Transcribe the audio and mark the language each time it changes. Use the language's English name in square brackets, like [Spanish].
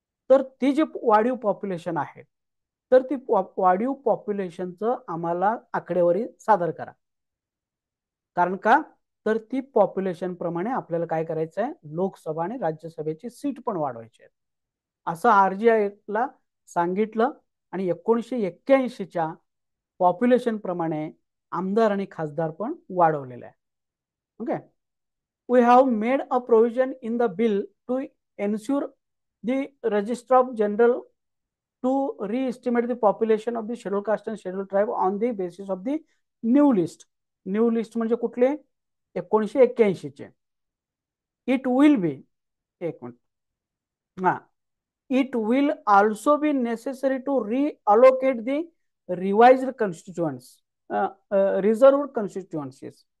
[Marathi] तर ती जी वाढीव पॉप्युलेशन आहे तर ती वाढीव पॉप्युलेशनचं आम्हाला आकडेवारी सादर करा. कारण का? तर ती पॉप्युलेशन प्रमाणे आपल्याला काय करायचं आहे, लोकसभा आणि राज्यसभेची सीट पण वाढवायची आहे असं आरजीआयला सांगितलं आणि 1981च्या पॉप्युलेशन प्रमाणे आमदार आणि खासदार पण वाढवलेले आहे. [English] Okay, we have made a provision in the bill to ensure the registrar general to re-estimate the population of the scheduled caste and scheduled tribe on the basis of the new list. [Marathi] New list म्हणजे कुठले? [English] 1981चे. It will be, [Marathi] एक minute, हा, [English] It will also be necessary to reallocate the revised constituents, reserved constituencies.